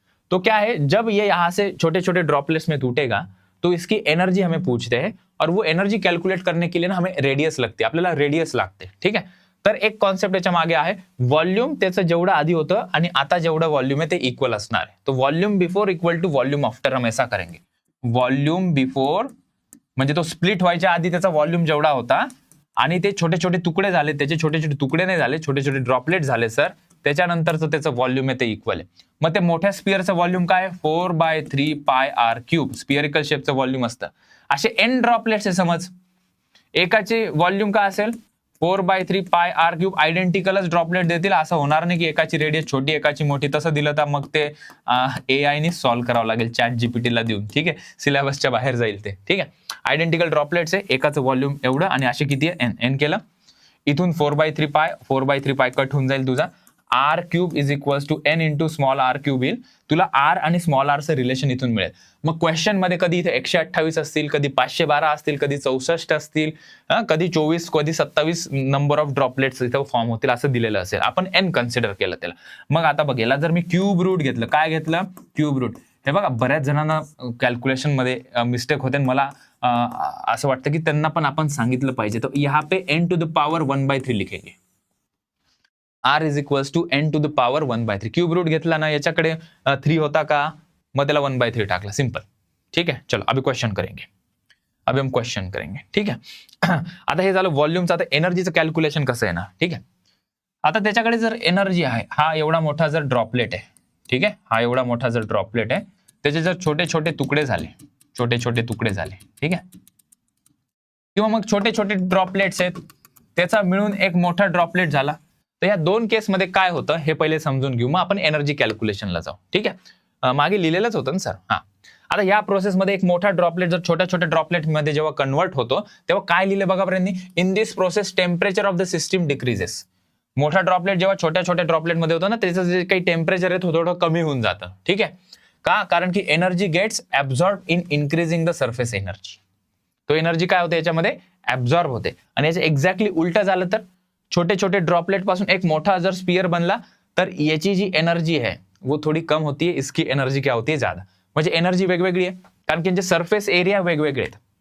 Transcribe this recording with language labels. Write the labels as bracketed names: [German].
[Hindi] तो क्या है, जब ये यहां से छोटे छोटे ड्रॉपलेट्स में टूटेगा तो इसकी एनर्जी हमें पूछते हैं, और वो एनर्जी कैलकुलेट करने के लिए ना हमें रेडियस लगते, [Marathi] आपल्याला रेडियस लागते, ठीक आहे. तर एक कॉन्सेप्ट याच्या मागे आहे, व्हॉल्यूम त्याचं जेवढं आधी होतं आणि आता जेवढं व्हॉल्यूम आहे ते इक्वल असणार आहे. तो [English] volume before equal to volume after, [Hindi] हम ऐसा करेंगे. [Marathi] व्हॉल्यूम बिफोर म्हणजे तो स्प्लिट व्हायच्या आधी त्याचा व्हॉल्यूम जेवढा होता, आणि ते छोटे छोटे तुकडे झाले, त्याचे छोटे छोटे तुकडे नाही झाले, छोटे छोटे ड्रॉपलेट झाले सर, त्याच्यानंतरचं त्याचं व्हॉल्यूम आहे ते इक्वल आहे. मग ते मोठ्या स्पिअरचं व्हॉल्यूम काय, 4/3 पाय आर क्यूब, स्पिअरिकल शेपचं व्हॉल्यूम असतं. असे एन ड्रॉपलेट्स आहे समज, एकाची व्हॉल्यूम काय असेल, 4/3 पाय आर क्यूब. आयडेंटिकलच ड्रॉपलेट देतील, असं होणार नाही की एकाची रेडियस छोटी एकाची मोठी. तसं दिलं तर मग ते AI ने सॉल्व्ह करावं लागेल, चॅट जीपीटीला देऊन, ठीक आहे. सिलेबसच्या बाहेर जाईल ते, ठीक आहे. आयडेंटिकल ड्रॉपलेट्स आहे, एकाचं व्हॉल्यूम एवढं, आणि असे किती आहे, एन केलं. इथून 4/3 पाय कट होऊन जाईल तुझा. [English] R cube is equals to N into small R cube येईल. [Marathi] तुला आर आणि स्मॉल आरचं रिलेशन इथून मिळेल. मग क्वेश्चन मध्ये कधी इथे 128 असतील, कधी 512 असतील, कधी 64 असतील, कधी 24, कधी 27 नंबर ऑफ ड्रॉपलेट्स इथं फॉर्म होतील असं दिलेलं असेल. आपण एन कन्सिडर केलं त्याला. मग आता बघ, याला जर मी क्यूब रूट घेतलं, काय घेतलं, क्यूब रूट. हे बघा, बऱ्याच जणांना कॅल्क्युलेशन मध्ये मिस्टेक होते, मला असं वाटतं की त्यांना पण आपण सांगितलं पाहिजे. [Hindi] तर यहाँ पे n टू द पावर 1/3 लिखेंगे. Are is equals to N to the power 1/3. [Marathi] Cube route घेतला ना, याच्याकडे 3 होता का, मग त्याला 1/3 टाकला, सिंपल, ठीक है. [Hindi] चलो अभी क्वेश्चन करेंगे, अभी हम क्वेश्चन करेंगे, ठीक है. [Marathi] आता हे झालं व्हॉल्यूमचं. आता एनर्जीचं कॅल्क्युलेशन कसं आहे ना, ठीक आहे. आता त्याच्याकडे जर एनर्जी आहे, हा एवढा मोठा जर ड्रॉपलेट आहे, ठीक आहे, हा एवढा मोठा जर ड्रॉपलेट आहे, त्याचे जर छोटे छोटे तुकडे झाले, छोटे छोटे तुकडे झाले, ठीक आहे, किंवा मग छोटे छोटे ड्रॉपलेट्स आहेत, त्याचा मिळून एक मोठा ड्रॉपलेट झाला, तर या दोन केसमध्ये काय होतं हे पहिले समजून घेऊ, मग आपण एनर्जी कॅल्क्युलेशनला जाऊ, ठीक आहे. मागे लिहिलेलंच होतं ना सर. हा, आता या प्रोसेसमध्ये एक मोठा ड्रॉपलेट जर छोट्या छोट्या ड्रॉपलेट मध्ये जेव्हा कन्वर्ट होतो, तेव्हा काय लिहिलं बघा बरं, [English] In this process temperature of the system decreases. [Marathi] मोठा ड्रॉपलेट जेव्हा छोट्या छोट्या ड्रॉपलेट मध्ये होतो ना, त्याचं जे काही टेम्परेचर आहे थोडं कमी होऊन जातं, ठीक आहे. का, कारण की [English] Energy gets absorb in increasing the surface energy. [Marathi] तो एनर्जी काय होते याच्यामध्ये, ऍब्झॉर्ब होते. आणि याचं एक्झॅक्टली उलट झालं तर, छोटे छोटे ड्रॉपलेट पासून एक मोठा जर स्पियर बनला, तर याची जी एनर्जी है [Hindi] वो थोडी कम होती है, इसकी एनर्जी क्या होती है, ज्यादा. [Marathi] म्हणजे एनर्जी वेगवेगळी आहे, कारण की यांचे सरफेस एरिया वेगवेगळे आहेत.